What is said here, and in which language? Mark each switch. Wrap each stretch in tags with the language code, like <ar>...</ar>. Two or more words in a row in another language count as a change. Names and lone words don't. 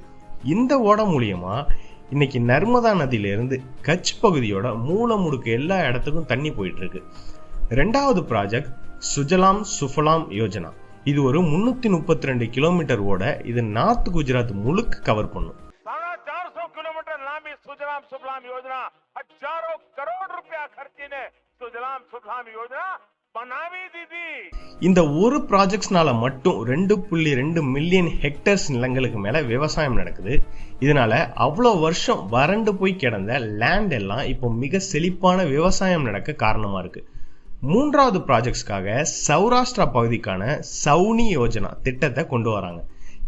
<ta>இந்த ஓடை மூலியமா இன்னைக்கு நர்மதா நதியிலிருந்து கட்ச் பகுதியோட மூல முடுக்கு எல்லா இடத்துக்கும் தண்ணி போயிட்டு இருக்கு. ரெண்டாவது ப்ராஜெக்ட் சுஜலாம் சுஃபலாம் யோஜனா. இது ஒரு 332 கிலோமீட்டர் ஓட. இது நார்த் குஜராத் முழுக்க கவர் பண்ணும்.</ta> <gu>450 કિલોમીટર લાંબી સુજલામ સુફલામ યોજના હજારો કરોડ રૂપિયા ખર્ચીને સુજલામ સુફલામ યોજના બનાવી દીધી.</gu> <ta>இந்த ஒரு ப்ராஜெக்ட்ஸ்னால மட்டும் 2.2</ta> <en>million hectares</en> <ta>நிலங்களுக்கு மேல விவசாயம் நடக்குது. இதனால அவ்வளோ வருஷம் வறண்டு போய் கிடந்த லேண்ட் எல்லாம் இப்போ மிக செழிப்பான விவசாயம் நடக்க காரணமா இருக்கு. மூன்றாவது ப்ராஜெக்ட்ஸ்க்காக சௌராஷ்டிரா பகுதிக்கான சவுனி யோஜனா திட்டத்தை கொண்டு வராங்க.</ta>